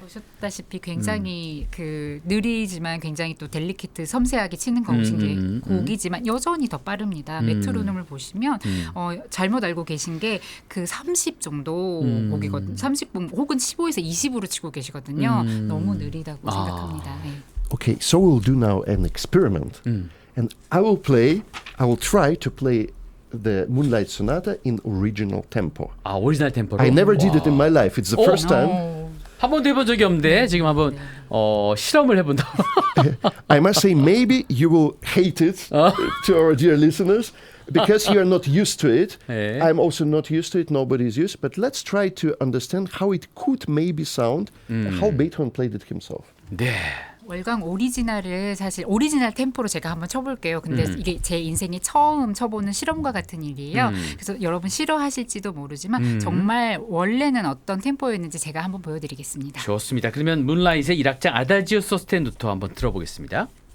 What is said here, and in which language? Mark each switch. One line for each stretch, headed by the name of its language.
Korean: 보셨다시피 굉장히 그 느리지만 굉장히 또 델리케트 섬세하게 치는 곡이지만 여전히 더 빠릅니다. 메트로놈을 보시면 잘못 알고 계신 게 그 30 정도 곡이거든요. 30분 혹은 15에서 20으로 치고 계시거든요. 너무 느리다고 생각합니다. 네.
English: Okay, so we'll do now an experiment. And I will try to play the Moonlight Sonata in original tempo.
Korean: 아, 오리지널 템포로.
English: I never did it in my life. It's the first time.
Korean: 한 번도 해본 적이 없는데 지금 한번 실험을 해본다.
English: I must say, maybe you will hate it to our dear listeners because you are not used to it.
Korean: 네.
English: I'm also not used to it. Nobody is used. But let's try to understand how it could maybe sound, how Beethoven played it himself.
Korean: 네. 월광 오리지널을 사실 오리지널 템포로 제가 한번 쳐볼게요. 근데 이게 제 인생에 처음 쳐보는 실험과 같은 일이에요. 그래서 여러분 싫어하실지도 모르지만 정말 원래는 어떤 템포였는지 제가 한번 보여드리겠습니다. 좋습니다. 그러면 문라잇의 1악장 아다지오 소스테누토 한번 들어보겠습니다.